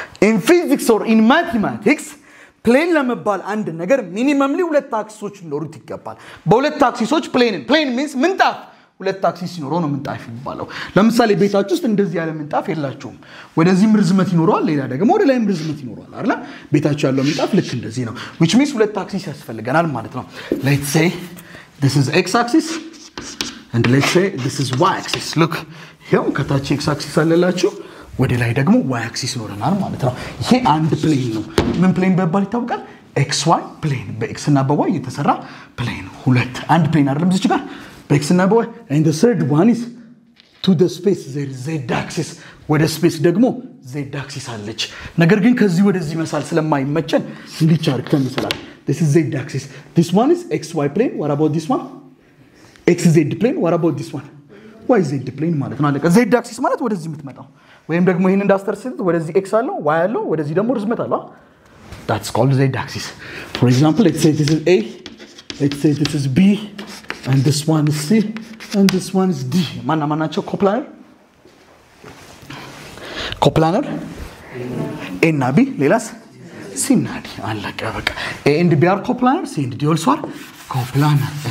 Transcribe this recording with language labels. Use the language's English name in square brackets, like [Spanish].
[Amharic] In physics or in mathematics plane ለመባል አንድ ነገር ሚኒመምሊ ሁለት አክሲሶች ሊኖሩት ይገባል. በሁለት አክሲሶች plane means ምንጣፍ ሁለት አክሲስ ሲኖረው ነው ምንጣፍ ይባላል. ለምሳሌ ቤታችሁ ውስጥ እንደዚህ ያለ ምንጣፍ የላችሁም. ወደዚህም ርዝመት ይኖረዋል ሌላ ደግሞ ወደ ላይም ርዝመት ይኖረዋል አይደል? ቤታችሁ ያለው ምንጣፍ ልክ እንደዚህ ነው. [English] which means [Amharic] ሁለት አክሲስ ያስፈልገናል ማለት ነው. [English] let's say this is x axis and let's say this is y axis. [Amharic] look ይሄው ከታች x axis አለላችሁ ወደ ላይ ደግሞ y axis ይኖረናል ማለት ነው. ይሄ አንድ ፕሌን ነው. ምን ፕሌን በባል ይታወቃል? xy ፕሌን በx እና በy የተሰራ ፕሌን ሁለት አንድ ፕሌን አይደለም እዚህ ጋር በx እና በy. [English] and the third one is to the space there is z axis [Amharic] ወደ ስፔስ ደግሞ z axis አለች. ነገር ግን ከዚህ ወደዚህ መሳል ስለማይመቸን እንዲቻርክ ተመስላል. [English] this is z axis, this one is xy plane. what about this one? xz plane. what about this one? [Amharic] yz plane ማለት ነው. አለቀ. z axis ማለት ወደዚህ የምትመጣው ወይም ደግሞ ይሄን እንዳስተርሰት ወደዚህ x አለው y አለው ወደዚህ ደግሞ ርዝመት አለው. [English] that's called z axis. for example, let's say this is A, let's say this is B, and this one is C, and this one is D. [Amharic] ማናቸው coplanar A እና B ሌላስ C እና D አለቀ በቃ. [English] A and B are coplanar, C and D also are coplanar.